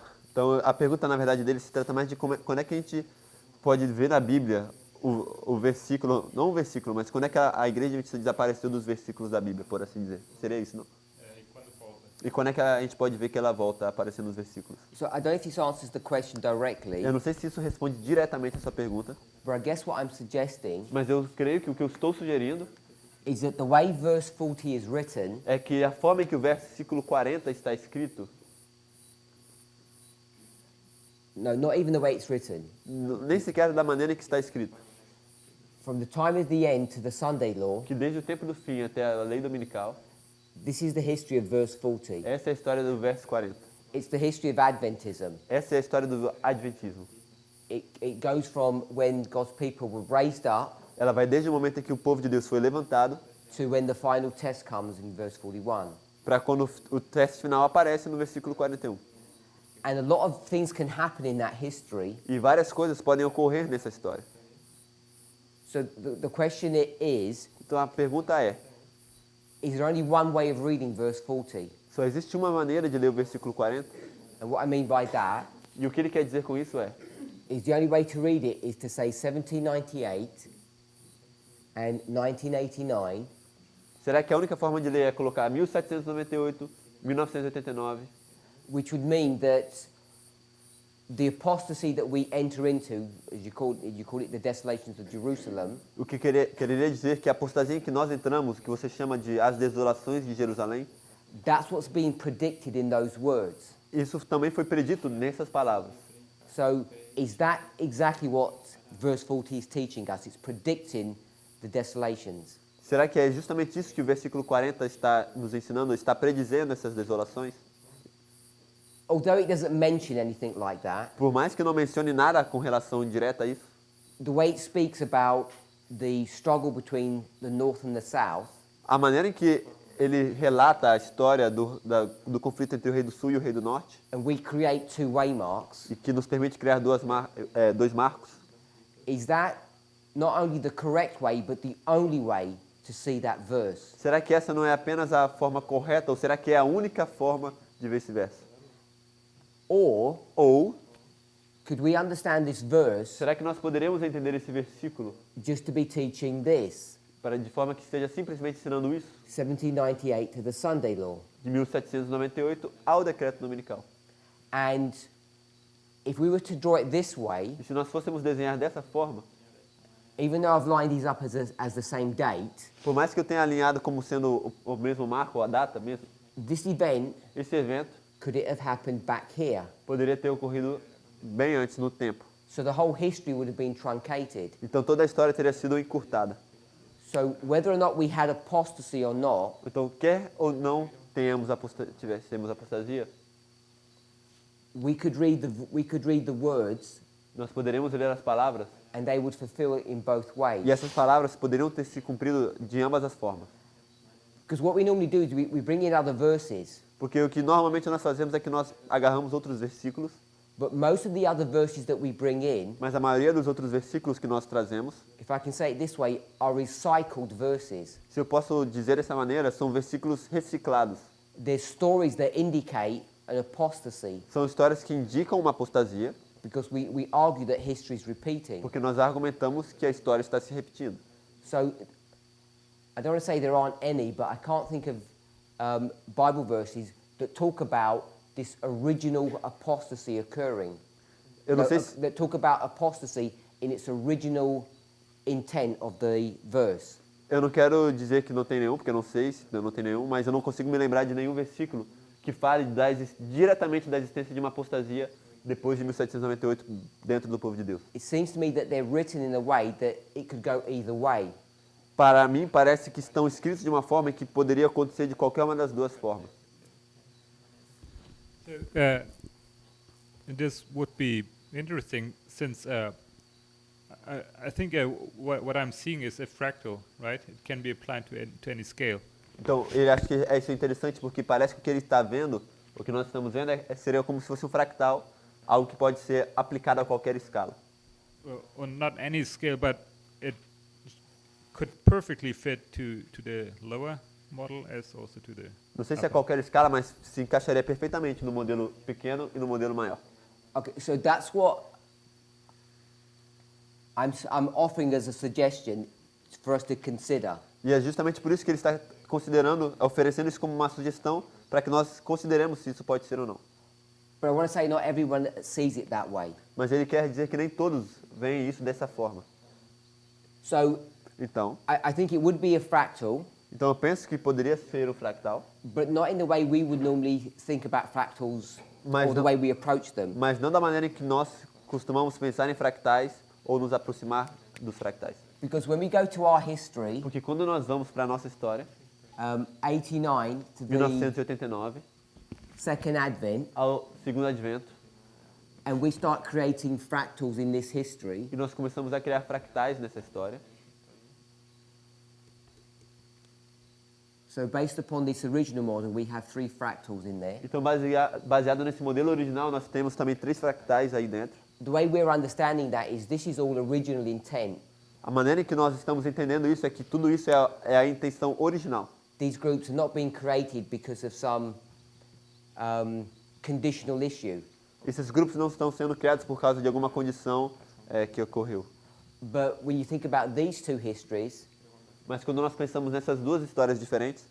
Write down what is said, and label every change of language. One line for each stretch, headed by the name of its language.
Portuguese: Então a pergunta na verdade dele se trata mais de quando é que a gente pode ver na Bíblia o versículo, não o versículo, mas quando é que a igreja adventista desapareceu dos versículos da Bíblia, por assim dizer. Seria isso, não? E quando é que a gente pode ver que ela volta a aparecer nos versículos?
English: So I don't know if this answers the question directly,
Portuguese: Eu não sei se isso responde diretamente a sua pergunta,
English: but I guess what I'm suggesting
Portuguese: mas eu creio que o que eu estou sugerindo
English: is that the way verse 40 is written
Portuguese: é que a forma em que o versículo 40 está escrito,
English: no, not even the way it's written,
Portuguese: nem sequer da maneira em que está escrito,
English: from the time of the end to the Sunday law,
Portuguese: que desde o tempo do fim até a lei dominical,
English: this is the history of verse 40.
Portuguese: essa é a história do verso 40.
English: It's the history of Adventism.
Portuguese: Essa é a história do adventismo.
English: It goes from when God's people were raised up
Portuguese: Ela vai desde o momento em que o povo de Deus foi levantado
English: to when the final test comes in verse 41.
Portuguese: para quando o teste final aparece no versículo 41.
English: And a lot of things can happen in that history.
Portuguese: E várias coisas podem ocorrer nessa história.
English: So the question is
Portuguese: Então a pergunta é:
English: there only one way of reading verse 40?
Portuguese: só existe uma maneira de ler o versículo 40?
English: And what I mean by that
Portuguese: E o que ele quer dizer com isso é:
English: is the only way to read it is to say 1798 and 1989,
Portuguese: será que a única forma de ler é colocar 1798, 1989,
English: which would mean that the apostasy that we enter into, as you call it the desolations of Jerusalem,
Portuguese: o que quereria dizer que a apostasia em que nós entramos, que você chama de as desolações de Jerusalém,
English: that's what's being predicted in those words.
Portuguese: isso também foi predito nessas palavras.
English: So is that exactly what verse 40 is teaching us? It's predicting the desolations.
Portuguese: Será que é justamente isso que o versículo 40 está nos ensinando, está predizendo essas desolações?
English: although it doesn't mention anything like that,
Portuguese: Por mais que não mencione nada com relação direta a isso,
English: the way it speaks about the struggle between the North and the South,
Portuguese: a maneira em que ele relata a história do conflito entre o rei do sul e o rei do norte,
English: and we create two waymarks,
Portuguese: e que nos permite criar dois marcos,
English: is that not only the correct way, but the only way to see that verse?
Portuguese: será que essa não é apenas a forma correta, ou será que é a única forma de ver esse verso?
English: Or
Portuguese: Ou,
English: could we understand this verse
Portuguese: será que nós poderemos entender esse versículo
English: just to be teaching this?
Portuguese: de forma que esteja simplesmente ensinando isso,
English: 1798 to the Sunday law.
Portuguese: de 1798 ao decreto dominical?
English: And if we were to draw it this way,
Portuguese: E se nós fôssemos desenhar dessa forma,
English: even though I've lined these up as the same date,
Portuguese: por mais que eu tenha alinhado como sendo o mesmo marco, ou a data mesmo,
English: this event,
Portuguese: esse evento
English: could it have happened back here?
Portuguese: poderia ter ocorrido bem antes no tempo.
English: So the whole history would have been truncated.
Portuguese: Então toda a história teria sido encurtada.
English: So whether or not we had apostasy or not,
Portuguese: Então, quer ou não tivéssemos apostasia,
English: we could read the words
Portuguese: nós poderíamos ler as palavras,
English: and they would fulfill it in both ways.
Portuguese: e essas palavras poderiam ter se cumprido de ambas as formas.
English: Because what we normally do is we bring in other verses,
Portuguese: Porque o que normalmente nós fazemos é que nós agarramos outros versículos,
English: but most of the other verses that we bring in,
Portuguese: mas a maioria dos outros versículos que nós trazemos,
English: if I can say it this way, are recycled verses.
Portuguese: se eu posso dizer dessa maneira, são versículos reciclados.
English: They're stories that indicate an apostasy,
Portuguese: São histórias que indicam uma apostasia,
English: because we argue that history is repeating.
Portuguese: porque nós argumentamos que a história está se repetindo.
English: So I don't want to say there aren't any, but I can't think of Bible verses that talk about this original apostasy occurring.
Portuguese: Eu não sei se,
English: That talk about apostasy in its original intent of the verse.
Portuguese: eu não quero dizer que não tem nenhum, porque eu não sei se não tem nenhum, mas eu não consigo me lembrar de nenhum versículo que fale diretamente da existência de uma apostasia depois de 1798 dentro do povo de Deus.
English: It seems to me that they're written in a way that it could go either way.
Portuguese: Para mim, parece que estão escritos de uma forma que poderia acontecer de qualquer uma das duas formas.
English: This would be interesting since I think what I'm seeing is a fractal, right? It can be applied to any scale.
Portuguese: Então, ele acha que isso é interessante porque parece que o que ele está vendo, o que nós estamos vendo, seria como se fosse um fractal, algo que pode ser aplicado a qualquer escala.
English: Or not any scale, but it could perfectly fit to the lower model as also to the
Portuguese: Não sei se é qualquer escala, mas se encaixaria perfeitamente no modelo pequeno e no modelo maior.
English: Okay, so that's what I'm offering as a suggestion for us to consider.
Portuguese: E é justamente por isso que ele está oferecendo isso como uma sugestão para que nós consideremos se isso pode ser ou não.
English: But I want to say not everyone sees it that way.
Portuguese: Mas ele quer dizer que nem todos veem isso dessa forma.
English: So
Portuguese: Então,
English: I think it would be a fractal,
Portuguese: eu penso que poderia ser um fractal,
English: but not in the way we would normally think about fractals
Portuguese: Mas
English: or the
Portuguese: não-
English: way we approach them.
Portuguese: mas não da maneira em que nós costumamos pensar em fractais ou nos aproximar dos fractais.
English: Because when we go to our history,
Portuguese: Porque quando nós vamos para a nossa história,
English: 89 to the
Portuguese: 1989,
English: second advent,
Portuguese: ao segundo advento,
English: and we start creating fractals in this history,
Portuguese: e nós começamos a criar fractais nessa história.
English: so based upon this original model, we have 3 fractals in there.
Portuguese: Então, baseado nesse modelo original, nós temos também 3 fractais aí dentro.
English: The way we're understanding that is this is all original intent.
Portuguese: A maneira em que nós estamos entendendo isso é que tudo isso é a intenção original.
English: These groups are not being created because of some conditional issue,
Portuguese: Esses grupos não estão sendo criados por causa de alguma condição que ocorreu.
English: but when you think about these 2 histories,
Portuguese: Mas quando nós pensamos nessas duas histórias diferentes,